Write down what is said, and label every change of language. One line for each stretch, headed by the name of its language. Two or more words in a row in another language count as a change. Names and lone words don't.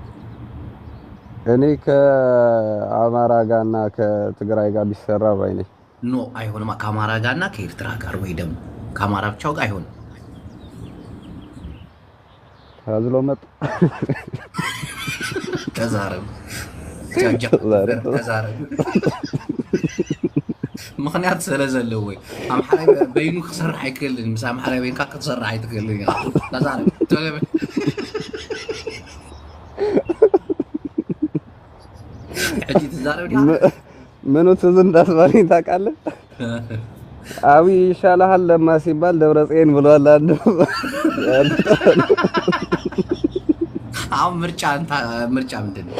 Amharic: እኔ ከአማራ ጋርና ከትግራይ ጋር ቢሰራ ባይ ነኝ። ኖ አይሆንም። ከአማራ ጋርና ከኤርትራ ጋር ወይ ደግሞ ከአማራ ብቻው ጋር አይሆንም። ታዝሎ መጣ
Tigrinya: ተዛረብ ተዛረብ ምክንያት ስለዘለው ወይ አምሓራይ በይኑ ክሰርሕ አይክልን ምስ አምሓራይ በይንካ ክትሰርሕ አይትክልን ተዛረብ
Amharic: ምኑ ትዝ እንዳስባለኝ ታውቃለህ? አብይ ይሻልሃል ለማ ሲባል ደብረጽዮን ብሏል። አንዱ አሁን ምርጫ ምንድን ነው?